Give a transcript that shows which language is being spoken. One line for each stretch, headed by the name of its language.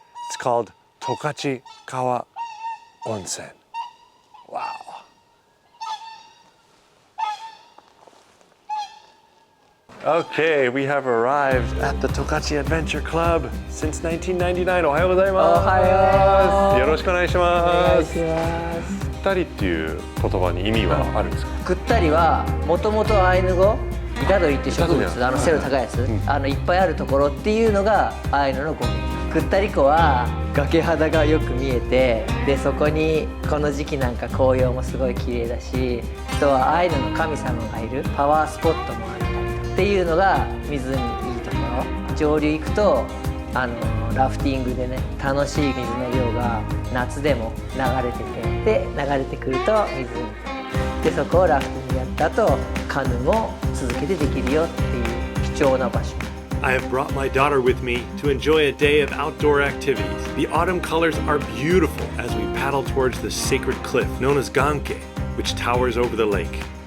English: It's called Tokachi Kawa Onsen. Wow. Okay, we have arrived at the Tokachi Adventure Club since 1999.
Japanese: おはようございます。おはよう。よろしくお願いします。お願いします。ぐったりっていう言葉に意味はあるんですか？ぐったりはもともとアイヌ語、イタドリって植物、背の高いやつ、いっぱいあるところっていうのがアイヌの語源。ぐったり湖は崖肌がよく見えて、でそこにこの時期なんか紅葉もすごい綺麗だし、あとはアイヌの神様がいるパワースポットもあるっていうのが湖にいいとこ上流行くとラフティングでね楽しい水の量が夏でも流れててで流れてくると湖でそこをラフティングやった後カヌーも続けてできるよっていう貴重な場所。
English: I have brought my daughter with me to enjoy a day of outdoor activities. The autumn colors are beautiful as we paddle towards the sacred cliff known as Ganke, which towers over the lake.